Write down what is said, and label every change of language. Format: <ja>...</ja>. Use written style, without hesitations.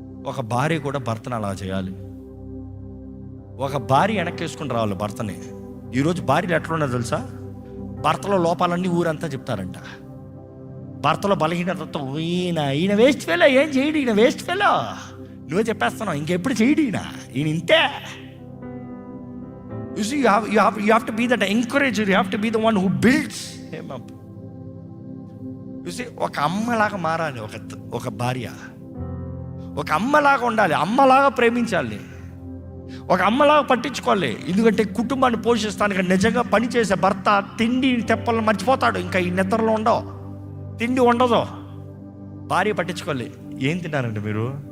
<te>ఒక భార్య కూడా భర్తను అలా చేయాలి. ఒక భార్య వెనక్కేసుకుని రావాలి భర్తని. ఈరోజు భార్యలు ఎట్లున్నదో తెలుసా? భర్తలో లోపాలన్నీ ఊరంతా చెప్తారంట. భర్తలో బలహీనతతో ఈయన వేస్ట్ ఫెలో, ఏం చేయడు ఈయన వేస్ట్ ఫెలో, నువ్వే చెప్పేస్తున్నావు, ఇంకెప్పుడు చేయడు ఈయన ఇంతే.</te> <en>You see, you have to be that encourager. You have to be the one who builds him up. You see,</en> <te>ఒక అమ్మలాగా మారాలి ఒక భార్య. ఒక అమ్మలాగా ఉండాలి, అమ్మలాగా ప్రేమించాలి, ఒక అమ్మలాగా పట్టించుకోవాలి. ఎందుకంటే కుటుంబాన్ని పోషిస్తానికి నిజంగా పనిచేసే భర్త తిండి తెప్పలను మర్చిపోతాడు. ఇంకా ఈ నిద్రలో ఉండవు, తిండి ఉండదు. భార్య పట్టించుకోవాలి. ఏం తిన్నారండి మీరు?</te>